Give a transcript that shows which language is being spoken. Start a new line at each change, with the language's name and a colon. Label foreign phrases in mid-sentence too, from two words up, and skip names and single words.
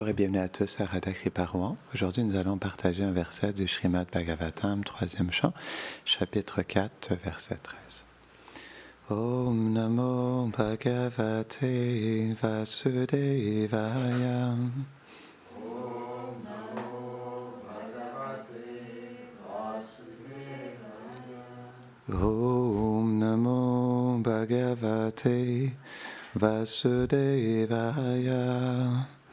French: Et bienvenue à tous à Radha Kripa Rouen. Aujourd'hui, nous allons partager un verset du Srimad Bhagavatam, 3e chant, chapitre 4, verset 13.
Sanskrit: Om Namo Bhagavate Vasudevaya. Om Namo Bhagavate Vasudevaya. Om Namo Bhagavate Vasudevaya.